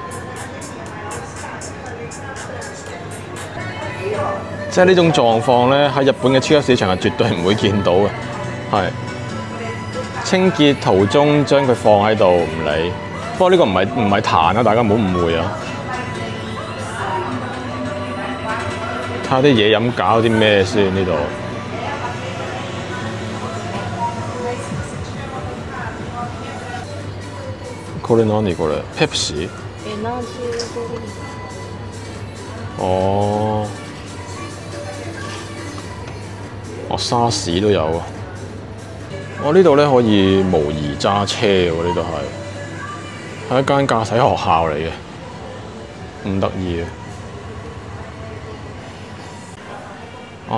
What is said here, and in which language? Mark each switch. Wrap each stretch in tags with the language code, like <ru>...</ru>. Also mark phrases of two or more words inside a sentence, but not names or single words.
<yue>即係呢種狀況咧，喺日本嘅超級市場係絕對唔會見到嘅，係清潔途中將佢放喺度唔理。不過呢個唔係彈啊，大家唔好誤會啊。睇下啲嘢飲搞啲咩先呢度。</yue> <ja>これ何これ？ペプシ？</ja> <yue>哦，沙士都有啊！我呢度咧可以模擬揸車喎，呢度係一間駕駛學校嚟嘅，唔得意啊！</yue>